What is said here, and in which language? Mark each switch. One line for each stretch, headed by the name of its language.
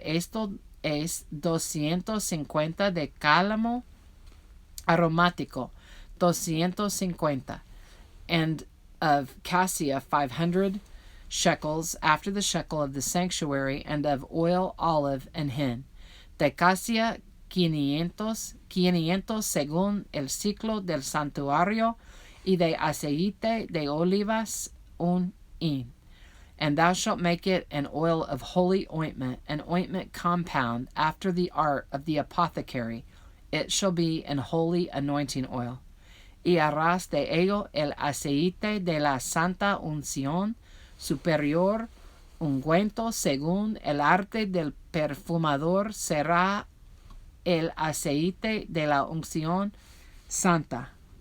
Spanish: Esto es 250 de cálamo aromático, 250,
English: and of cassia 500 shekels, after the shekel of the sanctuary, and of oil, olive, and hin.
Spanish: De cassia 500 según el ciclo del santuario, y de aceite de olivas 1 hin.
English: And thou shalt make it an oil of holy ointment, an ointment compound after the art of the apothecary. It shall be an holy anointing oil.
Spanish: Y harás de ello el aceite de la santa unción superior, ungüento según el arte del perfumador será el aceite de la unción santa.